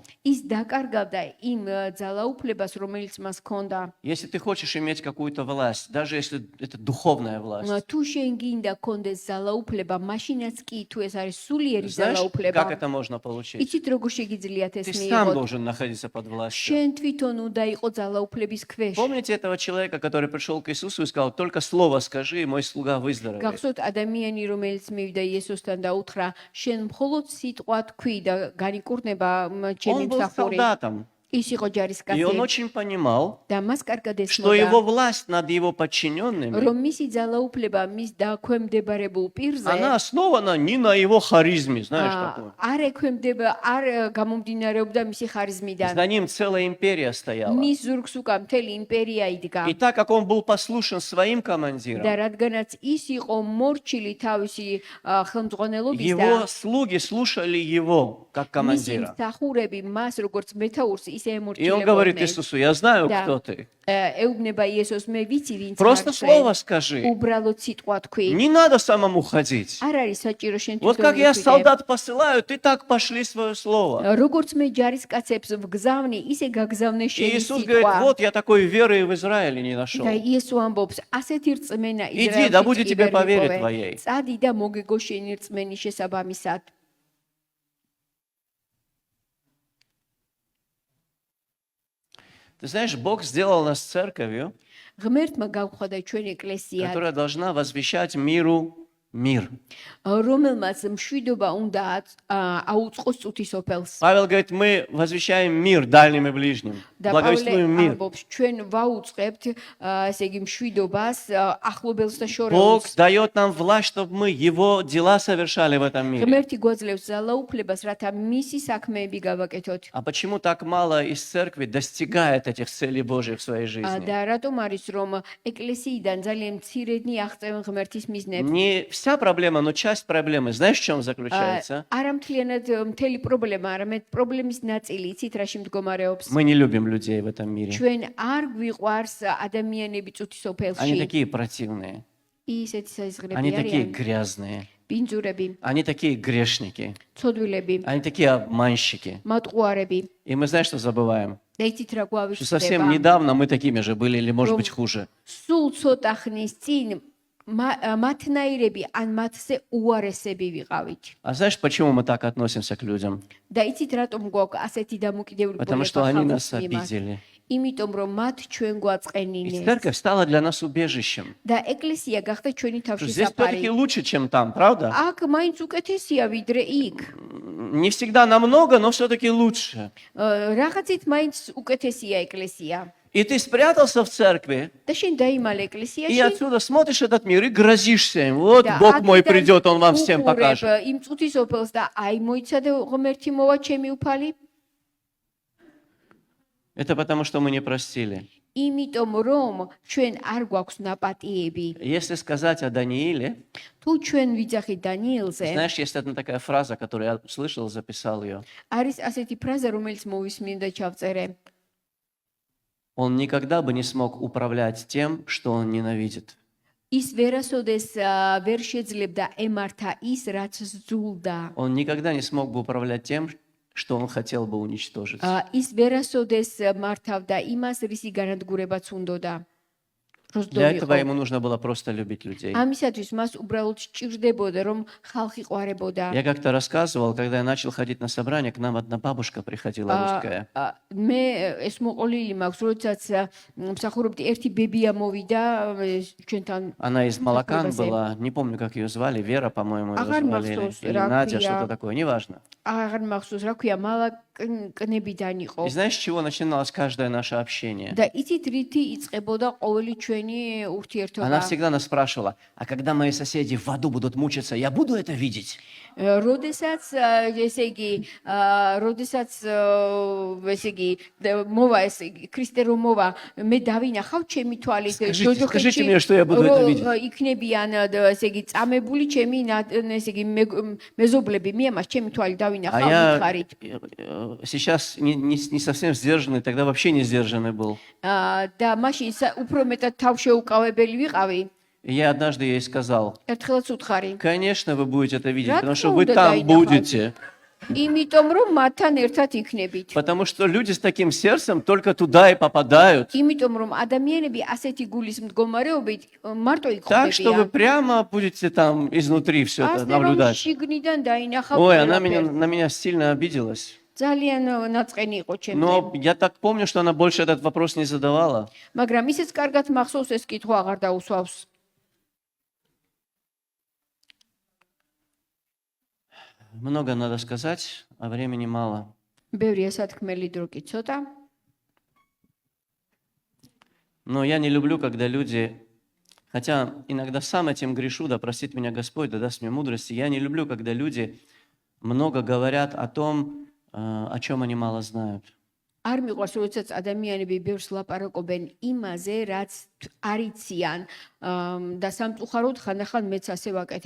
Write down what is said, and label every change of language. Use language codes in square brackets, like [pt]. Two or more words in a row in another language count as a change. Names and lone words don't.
[ka] ის დაკარგავდა იმ ძალაუფლებას, რომელიც მას ჰქონდა. [ru] Если ты хочешь иметь какую-то власть, даже если это духовная власть, [ka] თუ შენ გინდა კონდეს ძალაუფლება, მაშინაც კი თუ ეს არის სულიერი [ru] знаешь, как [ka] ძალაუფლება, [ru] это можно получить? [ka] იცით როგორ შეგიძლიათ ეს [ru] Ты сам [ka] მიიღოთ? [ru] должен находиться под властью. [ka] შენ თვითონ უნდა იყო ძალაუფლების ქვეშ. [ru] Помните этого человека, который пришел к Иисусу и сказал, только слово скажи, и мой слуга выздоровеет. [ka] გახსოვთ ადამიანი, რომელიც მივიდა იესოსთან და უთხრა, შენ მხოლოდ სიტყვა თქვი და განიკურნება [ru] Он [ka] ჩემი [ru] был [ka] მსახური. [ru] солдатом. [ka] ის იყო [ru] И он [ka] ჯარისკაცი [ru] очень понимал, [ka] და მას კარგად [ru] что его [ka] ესმოდა [ru] власть над его подчиненными, [ka] რომ მისი ძალაუფლება მის დაქვემდებარებულ პირზე [ru] она основана не на его харизме, знаешь, такой. [ka] არ ექვემდება არ გამომდინარეობდა მისი ხარიზმიდან [ru] За ним целая империя стояла. [ka] მის ზურგს უკან მთელი იმპერია იდგა [ru] И так как он был послушен своим [ka] და [ru] командирам, [ka] რადგანაც ის იყო მორჩილი თავისი ხელმძღვანელობის და [ru] его слуги слушали его как [ka] მისი [ru] командира. [ka] მსახურები მას როგორც მეთაურს ისე [ru] И он говорит [ka] ემორჩილებოდნენ [ru] Иисусу, я знаю, Да. кто ты. [ka] ეუბნება იესოს მე ვიცი ვინც [ru] Просто [ka] ხარ [ru] слово [ka] შენ [ru] скажи. [ka] უბრალოდ სიტყვა თქვი [ru] Не надо самому ходить. [ka] არ არის საჭირო შენ [ru] Вот как я солдат посылаю, ты так пошли свое слово. [ka] როგორც მე ჯარისკაცებს ვგზავნი ისე გაგზავნე [ru] И [ka] შენი [ru] Иисус говорит, [ka] სიტყვა [ru] вот я такой веры в Израиле не нашел. [ka] და იესო ამბობს ასეთი რწმენა [ru] Иди, да будет [ka] ისრაელში [ru] тебе [ka] ვერ [ru] по вере [ka] მიპოვე. [ru] твоей. [ka] წადი და მოგეგო შენი რწმენის შესაბამისად [ru] Ты знаешь, Бог сделал нас церковью, [ka] ღმერთმა გავხადა ჩვენ ეკლესია [ru] которая должна возвещать миру мир. [ka] რომელმაც მშვიდობა უნდა აუწყოს წუთის ოფელს [ru] Павел говорит, мы возвещаем мир дальним и ближним. [ka] და პავლე [ru] Благовествуем мир. [ka] ამბობს ჩვენ ვაუწყებთ ესე იგი მშვიდობას ახლობელს და [ru] Бог [ka] შორეულს [ru] дает нам власть, чтобы мы Его дела совершали в этом мире. [ka] ღმერთი გვაძლევს ძალაუფლებას რათა მისი საქმეები გავაკეთოთ [ru] А почему так мало из церкви достигает этих целей Божьих в своей жизни? [ka] და რატომ არის რომ ეკლესიიდან ძალიან მცირედნი აღწევენ ღმერთის მიზნებს [ru] Не вся проблема, но часть проблемы. Знаешь, в чем заключается? [ka] არა მთლიანად მთელი პრობლემა, არამედ პრობლემის ნაწილი, იცით რაში მდგომარეობს? [ru] Мы не любим людей в этом мире. [ka] ჩვენ არ გვიყვარს ადამიანები წუთის [ru] Они [ka] ოფელში. [ru] такие противные. [ka] ისეთი საიზღრები [ru] Они такие [ka] არიან, [ru] грязные. [ka] ბინძურები, [ru] Они такие грешники. [ka] ცოდვილები, [ru] Они такие обманщики. [ka] მატყუარები. [ru] И мы, знаешь, что забываем? [ka] და იცით რა [ru] Что совсем [ka] გვავიშდება? [ru] недавно мы такими же были, или, может быть, хуже. [ka] სულ ცოტა ხნის წინ მათნაირები ან მათზე უარესები ვიყავით. [ru] А знаешь, почему мы так относимся к людям? [ka] და იცით რატომ გვაქვს ასეთი დამოკიდებულება [ru] Потому что они нас [ka] ხალხის მიმართ? [ru] обидели. [ka] იმიტომ რომ მათ ჩვენ [ru] И [ka] გვაწყენინეს. [ru] церковь стала для нас убежищем. [ka] და ეკლესია გახდა ჩვენი [ru] Что [ka] თავში [ru] здесь [ka] საფარი. [ru] все-таки лучше, чем там, правда? [ka] აქ მაინც უკეთესია ვიდრე იქ. [ru] Не всегда намного, но все-таки лучше. [ka] რაღაცით მაინც უკეთესია ეკლესია. [ru] И ты спрятался в церкви, [ka] და შენ დაიმალე [ru] и [ka] ეკლესიაში. [ru] отсюда смотришь этот мир и грозишься им. Вот [ka] და [ru] Бог мой [ka] აქედან [ru] придет, Он вам всем [ka] უყურებ [ru] покажет. [ka] იმ წუთის ოფელს და აი მოიცადე ღმერთი მოვა ჩემი უფალი. [ru] Это потому, что мы не простили. [ka] იმიტომ რომ ჩვენ არ გვაქვს ნაპატიები. [ru] Если сказать о Данииле, [ka] თუ ჩვენ ვიძახით დანიელზე, [ru] знаешь, есть одна такая фраза, которую я услышал, записал ее. [ka] არის ასეთი ფრაზა, რომელიც მოვისმინე და ჩავწერე. [ru] Он никогда бы не смог управлять тем, что он ненавидит. [ka] ის ვერასოდეს ვერ შეძლებდა ემართა ის, რაც ზულდა. [ru] Он никогда не смог бы управлять тем, что он хотел бы уничтожить. [ka] ის ვერასოდეს მართავდა იმას, რისი განადგურებაც უნდოდა. [ru] Для этого ему нужно было просто любить людей. [ka] ამისათვის მას უბრალოდ სჭირდებოდა, რომ ხალხი ყვარებოდა. [ru] Я как-то рассказывал, когда я начал ходить на собрания, к нам одна бабушка приходила русская. [ka] მე ეს მოყოლილი მაქვს, როდესაც მსახურობდი, ერთი ბებია მოვიდა ჩვენთან. [ru] Она из Малакан Спасибо. была, не помню, как ее звали, Вера, по-моему, ее Ага, звали, Махсус, или Надя, Раквия. что-то такое, неважно. [ka] აღარ მახსოვს რა ქვია, მალაკნებიდან იყო. [ru] И знаешь, с чего начиналось каждое наше общение? [ka] და იცით რითი იწყებოდა ყოველი ჩვენი ურთიერთობა. [ru] Она всегда нас спрашивала, а когда мои соседи в аду будут мучиться, я буду это видеть? [ka] როდესაც ესე იგი როდესაც ესე იგი მოვა ეს ქრისტე რომ მოვა მე დავინახავ ჩემი თვალით [ru] Скажите мне, что я буду это видеть. [ka] იქნებიან ესე იგი წამებული ჩემი ესე იგი მეზობლები მე ამას ჩემი თვალი [ru] А [ka] დავინახავ [ru] я [ka] მითხარით [ru] сейчас не совсем сдержанный, тогда вообще не сдержанный был. [ka] და მაშინ უფრო მეტად თავშეუკავებელი ვიყავი [ru] И я однажды ей сказал, [ka] ერთხელაც უთხარი [ru] конечно, вы будете это видеть, Рад потому что вы куда там дай будете. [ka] იმიტომ რომ მათთან ერთად იქნებით [ru] Потому что люди с таким сердцем только туда и попадают. [ka] იმიტომ რომ ადამიანები ასეთი გულის მდგომარეობით მარტო იქ [ru] Так что вы [ka] ხვდებიან. [ru] прямо будете там изнутри все это [ka] ასე რომ [ru] наблюдать. [ka] შიგნიდან დაინახავ [ru] Ой, она [ka] ყველაფერს. [ru] на меня сильно обиделась. [ka] ძალიან ნაწყენი იყო ჩემზე. [ru] Но я так помню, что она больше этот вопрос не задавала. [ka] მაგრამ ისიც კარგად მახსოვს ეს კითხვა აღარ დაუსვავს. [ru] Много надо сказать, а времени мало. [ka] ბევრია სათქმელი დრო კი ცოტა. [ru] Но я не люблю, когда люди, хотя иногда сам этим грешу, да простит меня Господь, да даст мне мудрости, я не люблю, когда люди много говорят о том, о чем они мало знают. [ka] არ მიყვარს, როდესაც ადამიანები ბევრს ლაპარაკობენ იმაზე, რაც არიციან და სამწუხაროდ ხანდახან მეც ასე ვაკეთებ.